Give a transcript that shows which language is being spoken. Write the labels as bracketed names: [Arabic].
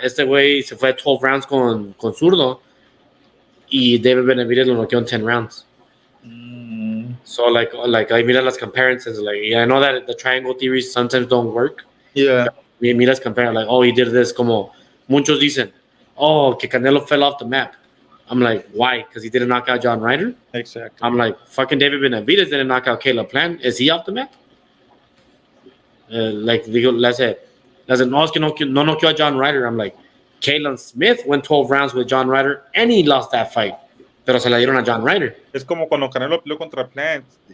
[Spanish] Este güey se fue 12 rounds con zurdo. Y David Benavidez lo noqueó en 10 rounds. [English] So like I [Spanish] mira las [English] comparisons, like yeah, I know that the triangle theories sometimes don't work. Yeah. [Spanish] Miras [English] compare like, oh, he did this, [Spanish] como muchos dicen, [English] oh, que Canelo fell off the map. I'm like, why? Because he didn't knock out John Ryder? Exactly. I'm like, fucking David Benavidez didn't knock out Caleb Plant. Is he off the map? Like, let's say, [Spanish] no, es que no noqueó a John Ryder. [English] I'm like, Caleb Smith went 12 rounds with John Ryder and he lost that fight. [Spanish] Pero se la dieron a John Ryder. Es como cuando Canelo peleó contra Plant.